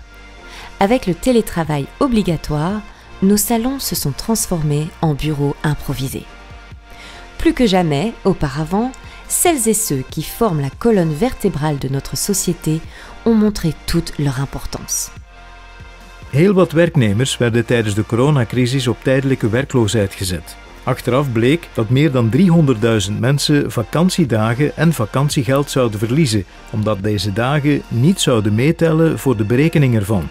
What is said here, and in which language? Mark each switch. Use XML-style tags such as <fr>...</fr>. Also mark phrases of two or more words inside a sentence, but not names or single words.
<fr>Avec le télétravail obligatoire, nos salons se sont transformés en bureaux improvisés. Plus que jamais, auparavant, celles et ceux qui forment la colonne vertébrale de notre société ont montré toute leur importance.</fr> <nl>Heel wat werknemers werden tijdens de coronacrisis op tijdelijke werkloosheid gezet. Achteraf bleek dat meer dan 300.000 mensen vakantiedagen en vakantiegeld zouden verliezen, omdat deze dagen niet zouden meetellen voor de berekening ervan.</nl>